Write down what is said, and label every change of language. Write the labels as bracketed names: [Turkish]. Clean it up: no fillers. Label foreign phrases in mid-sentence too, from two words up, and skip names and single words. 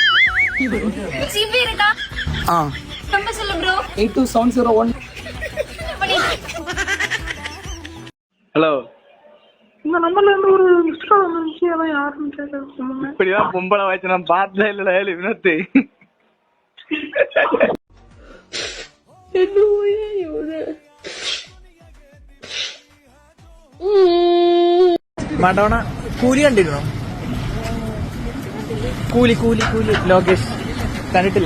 [Tamil] ஆ 82701. ஹலோ, இந்த நம்பர்ல இருந்து ஒரு மிஸ்ட் கால் வந்துச்சு, அதான் யாருன்னு கேட்க. இப்படிதான் பொம்பளை வச்சு நான் பார்த்ததே இல்லடா வினோத்து. [Malayalam] മാണ്ടവണ കൂലി കണ്ടിരുന്നോ? കൂലി കൂലി കൂലി ലോകേഷ് കണ്ടിട്ടില്ല.